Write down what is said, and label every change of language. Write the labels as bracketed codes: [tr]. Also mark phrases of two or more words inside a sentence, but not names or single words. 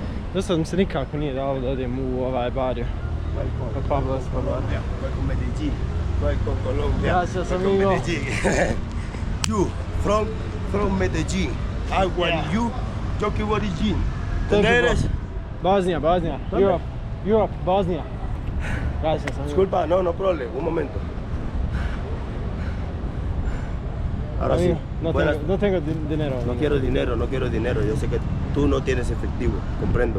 [bs] Do sad mi se nikako nije dalo da odem u ovaj barrio. Pablo Escobar. [es] Voy con Medellín, voy con Colombia. Gracias, voy con amigo. Medellín. [en] You, from Medellín. I want you, Jockey origin. [es] ¿Eres? Bosnia. Europe, Bosnia. Gracias, amigo. Disculpa, no problema, un momento. Ahora sí. No tengo dinero. No quiero dinero. Yo sé que tú no tienes efectivo, comprendo.